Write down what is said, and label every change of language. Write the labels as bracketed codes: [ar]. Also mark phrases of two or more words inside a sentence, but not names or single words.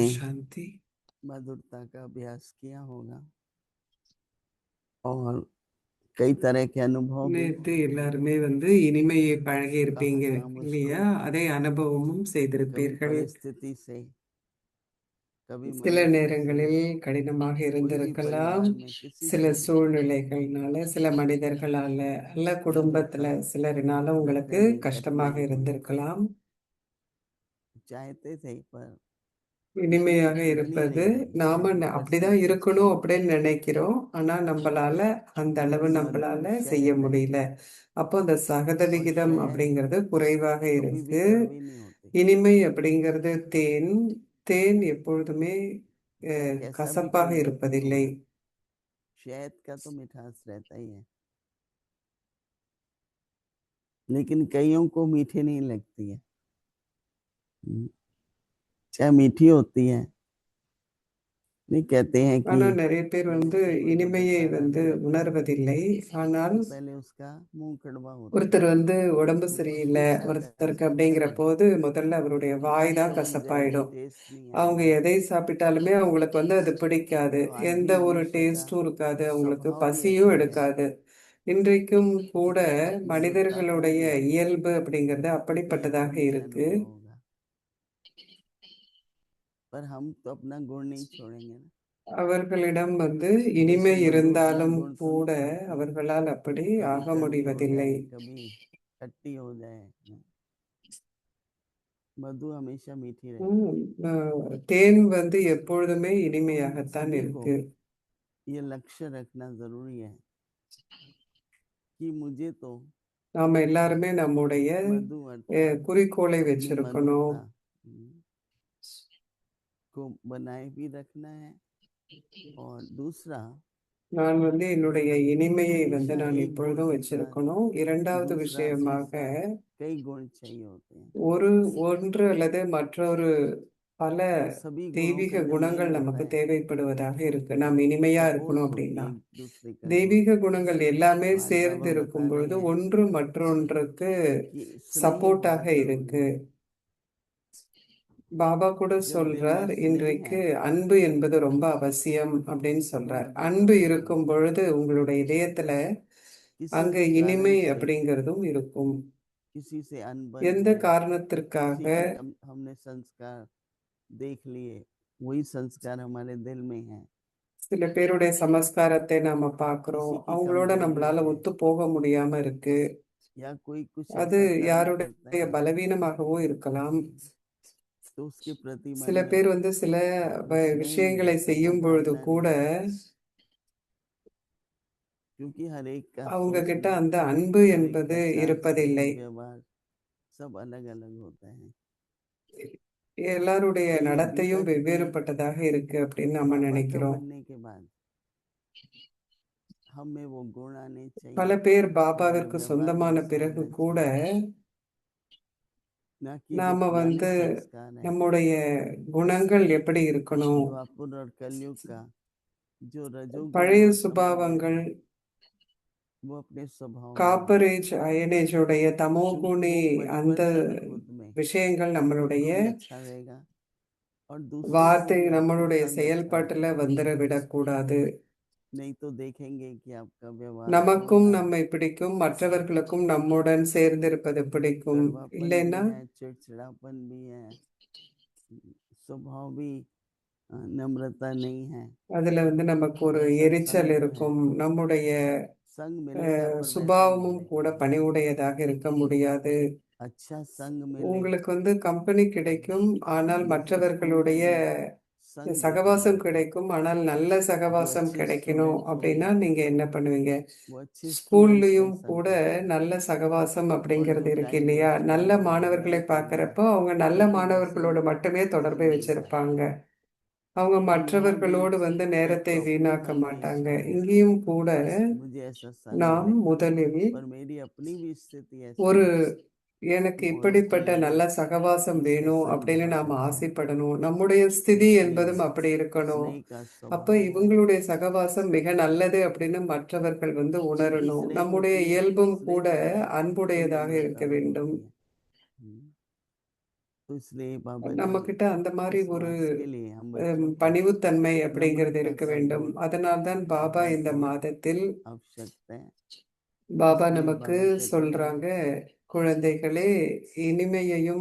[hi] शांति मधुरता का अभ्यास किया होगा और कई तरह के अनुभव भी [ta] நேத்து எல்லாருமே இனிமையை பழகி இருப்பீங்க இல்லையா? அதே அனுபவமும் [hi] कभी [ta] செய்திருப்பீர்கள். [hi] परिस्थिति से कभी [ta] சில [hi] मनुष्य से, [ta] நேரங்களில் கடினமாக [hi] कोई भी [ta] இருந்திருக்கலாம், [hi] परिवार में किसी [ta] சில [hi] से भी [ta] சூழ்நிலைகள்னால, சில மனிதர்களால, அல்ல குடும்பத்துல சிலரினால உங்களுக்கு [hi] नहीं करते [ta] கஷ்டமாக [hi] हैं, [ta] இருந்திருக்கலாம். [hi] चाहते थे पर [ta] இனிமையாக [hi] बनी [ta] இருப்பது [hi] नहीं रही [ta] நாம அப்படிதான் [hi] परिस्थिति [ta] இருக்கணும் அப்படின்னு நினைக்கிறோம். ஆனா நம்மளால அந்த அளவு நம்மளால செய்ய [hi] शायद है [ta] முடியல. அப்போ அந்த சகத [hi] और [ta] விகிதம் [hi] शायद [ta] அப்படிங்கிறது குறைவாக [hi] कभी भी [ta] இருக்கு. [hi] कड़वी नहीं होती। [ta] இனிமை அப்படிங்கிறது தேன். தேன் எப்பொழுதுமே [hi] चाहे कैसा भी [ta] கசப்பாக [hi] कोई व्यक्ति [ta] இருப்பதில்லை. [hi] हो, शहद का तो मिठास रहता ही है, लेकिन कईयों को मीठी नहीं लगती है। चाहे मीठी होती है, नहीं कहते हैं कि [ta] ஆனா நிறைய பேர் [hi] मुंह से कोई जब [ta] இனிமையை [hi] बाहर आने लगता है [ta] உணர்வதில்லை. ஆனால் [hi] तो पहले उसका मुंह कड़वा होता है, [ta] ஒருத்தர் உடம்பு [hi] वो [ta] சரியில்லை [hi] कोशिश करता है [ta] ஒருத்தருக்கு [hi] उसको [ta] அப்படிங்கிற [hi] मीठा [ta] போது [hi] बनाने [ta] முதல்ல அவருடைய [hi] की, [ta] வாய் தான் [hi] लेकिन जल्दी [ta] கசப்பாயிடும். [hi] टेस्ट नहीं [ta] அவங்க [hi] आएगा। [ta] எதை சாப்பிட்டாலுமே அவங்களுக்கு அது பிடிக்காது. [hi] तो आज [ta] எந்த [hi] भी [ta] ஒரு [hi] मनुष्य का [ta] டேஸ்டும் இருக்காது, அவங்களுக்கு [hi] स्वभाव भी [ta] பசியும் [hi] ऐसा है [ta] எடுக்காது. இன்றைக்கும் கூட [hi] कि मधुरता का [ta] மனிதர்களுடைய [hi] अभ्यास [ta] இயல்பு அப்படிங்கிறது [hi] किए [ta] அப்படிப்பட்டதாக [hi] सभी से [ta] இருக்கு. [hi] अनुभव होगा, पर हम तो अपना गुण नहीं छोड़ेंगे ना। [ta] அவர்களிடம் [hi] जैसे [ta] இனிமை [hi] मधु अपना [ta] இருந்தாலும் [hi] गुण तो नहीं [ta] கூட [hi] छोड़ती, [ta] அவர்களால் அப்படி [hi] कभी [ta] ஆக [hi] कड़वी हो [ta] முடிவதில்லை. [hi] जाए, कभी खट्टी हो जाए, मधु हमेशा मीठी रहती है। [ta] தேன் எப்பொழுதுமே [hi] तो हम [ta] இனிமையாகத்தான் [hi] सभी को [ta] இருக்கு. [hi] ये लक्ष्य रखना जरूरी है कि मुझे तो [ta] நாம எல்லாருமே நம்முடைய [hi] मधु अर्थात [ta] குறிக்கோளை [hi] अपनी [ta] வச்சிருக்கணும். [hi] मधुरता को बनाए भी रखना है, और दूसरा [ta] நான் என்னுடைய இனிமையை [hi] हमेशा [ta] நான் [hi] एक गुण [ta] எப்பொழுதும் [hi] से साथ [ta] வச்சிருக்கணும். இரண்டாவது [hi] दूसरा से [ta] விஷயமாக [hi] साथ कई गुण चाहिए होते हैं। [ta] ஒன்று அல்லது மற்றொரு பல [hi] तो सभी गुणों [ta] தெய்வீக [hi] का जब [ta] குணங்கள் [hi] मेल होता [ta] நமக்கு [hi] है [ta] தேவைப்படுவதாக இருக்கு. நாம் இனிமையா [hi] सपोर्ट [ta] இருக்கணும் [hi] होती [ta] அப்படின்னா [hi] है एक दूसरे का गुण। [ta] தெய்வீக குணங்கள் எல்லாமே [hi] आज [ta] சேர்ந்து [hi] बाबा बता [ta] இருக்கும் [hi] रहे [ta] பொழுது [hi] हैं [ta] ஒன்று மற்றொன்றுக்கு [hi] कि स्नेह [ta] சப்போர்ட்டாக [hi] बहुत जरूरी [ta] இருக்கு. [hi] है। [ta] பாபா கூட [hi] जब में [ta] சொல்றார், [hi] नष्ट नहीं [ta] இன்றைக்கு [hi] है [ta] அன்பு என்பது ரொம்ப அவசியம் அப்படின்னு [hi] तो [ta] சொல்றார். [hi] मधुरता [ta] அன்பு [hi] भी [ta] இருக்கும் [hi] होगी। [ta] பொழுது உங்களுடைய இதயத்துல [hi] किसी [ta] அங்க [hi] भी [ta] இனிமை [hi] कारण से [ta] அப்படிங்கிறதும் இருக்கும். [hi] किसी से अनबन [ta] எந்த [hi] है, [ta] காரணத்திற்காக [hi] किसी के हमने संस्कार देख लिए, वही संस्कार हमारे दिल में है। [ta] சில பேருடைய சமஸ்காரத்தை நாம பார்க்கிறோம், [hi] किसी की [ta] அவங்களோட [hi] कमजोरी [ta] நம்மளால [hi] है [ta] ஒத்து போக முடியாம இருக்கு. [hi] या कोई कुछ [ta] அது [hi] ऐसा कर्म करता [ta] யாருடைய [hi] है [ta] பலவீனமாகவும் இருக்கலாம். [hi] तो उसके प्रति मन [ta] சில [hi] में [ta] பேர் சில [hi] स्नेह नहीं [ta] விஷயங்களை [hi] रहता, वो [ta] செய்யும் பொழுது [hi] भावना [ta] கூட [hi] नहीं है, क्योंकि हर एक का [ta] அவங்க கிட்ட [hi] सोचना, [ta] அந்த அன்பு [hi] हर एक [ta] என்பது [hi] का चाल [ta] இருப்பதில்லை. [hi] चलन व्यवहार सब अलग अलग होता है। [ta] எல்லாருடைய [hi] तो ये [ta] நடத்தையும் [hi] विगत भी [ta] வெவ்வேறுபட்டதாக இருக்கு அப்படின்னு நம்ம [hi] बाबा का [ta] நினைக்கிறோம். [hi] बनने के बाद हम में वो गुण आने [ta] பல [hi] चाहिए [ta] பேர் [hi] हमारे [ta] பாபாவிற்கு [hi] व्यवहार में [ta] சொந்தமான [hi] ऐसा [ta] பிறகு [hi] होना [ta] கூட [hi] चाहिए, ना कि जो [ta] நாம [hi] पुराने संस्कार है, [ta] நம்முடைய குணங்கள் எப்படி இருக்கணும், [hi] द्वापर और कलयुग का जो रजोगुण [ta] பழைய [hi] और तमोगुण [ta] சுபாவங்கள், [hi] है वो अपने स्वभाव में है, [en] copper age [ta] அயனேஜோடைய [hi] क्योंकि [ta] தமோகுணி [hi] वो [ta] அந்த [hi] बचपन से ही खुद में [ta] விஷயங்கள் நம்மளுடைய [hi] उनको भी अच्छा रहेगा और दूसरों को [ta] வார்த்தை [hi] भी आपको [ta] நம்மளுடைய [hi] संग अच्छा [ta] செயல்பாட்டுல [hi] लगेगा। [ta] வந்துட விடக்கூடாது. [hi] नहीं तो देखेंगे कि आपका व्यवहार [ta] நமக்கும் [hi] थोड़ा [ta] நம்மை பிடிக்கும், மற்றவர்களுக்கும் நம்முடன் சேர்ந்திருப்பது பிடிக்கும். [hi] कड़वापन भी [ta] இல்லைன்னா [hi] है, चिड़चिड़ापन भी है, स्वभाव भी नम्रता नहीं है, [ta] அதுல நமக்கு ஒரு [hi] वैसा [ta] எரிச்சல் [hi] संग जो है [ta] இருக்கும். நம்முடைய [hi] संग मिलेगा पर वैसा नहीं [ta] சுபாவமும் கூட [hi] मिलेगा। [ta] பணிவுடையதாக இருக்க முடியாது. [hi] अच्छा संग मिले [ta] உங்களுக்கு கம்பெனி கிடைக்கும், ஆனால் [hi] लेकिन स्कूल में [ta] மற்றவர்களுடைய [hi] भी संग दिखाई [ta] சகவாசம் [hi] देता है। [ta] கிடைக்கும், ஆனால் நல்ல [hi] जो [ta] சகவாசம் [hi] अच्छे [ta] கிடைக்கணும் [hi] स्टूडेंट्स होंगे [ta] அப்படின்னா நீங்க என்ன பண்ணுவீங்க? [hi] वो अच्छे स्टूडेंट्स से [ta] ஸ்கூல்லையும் [hi] संग [ta] கூட [hi] करते हैं [ta] நல்ல சகவாசம் [hi] और जो [ta] அப்படிங்கிறது இருக்கு [hi] टाइम [ta] இல்லையா? [hi] वेस्ट [ta] நல்ல [hi] करते हैं [ta] மாணவர்களை [hi] गलत चीजों में [ta] பார்க்கறப்போ அவங்க நல்ல [hi] उनके जैसे [ta] மாணவர்களோடு மட்டுமே தொடர்பை [hi] नहीं बन सकते। [ta] வச்சிருப்பாங்க. அவங்க [hi] तो यहाँ भी [ta] மற்றவர்களோடு [hi] एक [ta] நேரத்தை [hi] तो अपने [ta] வீணாக்க [hi] मन में [ta] மாட்டாங்க. [hi] इच्छा हो [ta] இங்கேயும் கூட [hi] कि मुझे ऐसा संग [ta] நாம் [hi] मिले, [ta] முதலில் [hi] पर मेरी अपनी भी स्थिति ऐसी [ta] ஒரு [hi] है [ta] எனக்கு [hi] कि औरों को [ta] இப்படிப்பட்ட [hi] लगे [ta] நல்ல சகவாசம் [hi] इसका [ta] வேணும் [hi] संग [ta] அப்படின்னு [hi] बहुत [ta] நாம [hi] अच्छा है, [ta] ஆசைப்படணும். நம்முடைய ஸ்திதி [hi] स्नेह [ta] என்பதும் அப்படி இருக்கணும். [hi] स्नेह का [ta] அப்ப [hi] स्वभाव हो, [ta] இவங்களுடைய சகவாசம் மிக நல்லது அப்படின்னு மற்றவர்கள் [hi] जितनी [ta] உணரணும். [hi] स्नेह [ta] நம்முடைய [hi] होती है, [ta] இயல்பும் [hi] स्नेह [ta] கூட [hi] के साथ [ta] அன்புடையதாக இருக்க [hi] नम्रता भी [ta] வேண்டும். [hi] होती है। तो इसलिए बाबा ने [ta] நம்ம கிட்ட அந்த மாதிரி [hi] इस [ta] ஒரு [hi] मास के लिए हम बच्चों को [ta] பணிவுத்தன்மை அப்படிங்கிறது [hi] नम्रता [ta] இருக்க [hi] का [ta] வேண்டும். [hi] गुण [ta] அதனால்தான் பாபா [hi] बहुत [ta] இந்த [hi] बहुत [ta] மாதத்தில் [hi] आवश्यकता है। [ta] பாபா [hi] इसलिए [ta] நமக்கு [hi] बाबा कहते हैं [ta] சொல்றாங்க, குழந்தைகளே, இனிமையையும்